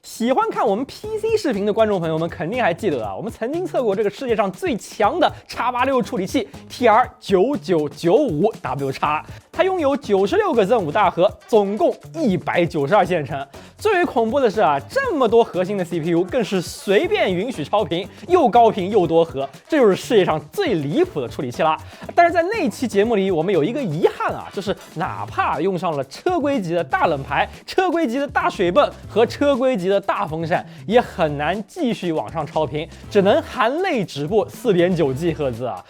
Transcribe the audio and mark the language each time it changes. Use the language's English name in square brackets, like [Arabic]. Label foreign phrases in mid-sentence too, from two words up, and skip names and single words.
[Chinese] 喜歡看我們 PC 視頻的觀眾朋友們肯定還記得啊，我們曾經測過這個世界上最強的 X86 處理器 TR9995W， 它擁有96個 Zen 5大核，總共192線程。最為恐怖的是啊，這麼多核心的 CPU 更是隨便允許超频，又高频又多核，這就是世界上最離譜的處理器啦。但是在那期節目裡，我們有一個遺憾啊，就是哪怕用上了車規級的大冷排、車規級的大水泵和車規級的大風扇，也很難繼續往上超频，只能含淚止步 4.9G 赫茲啊。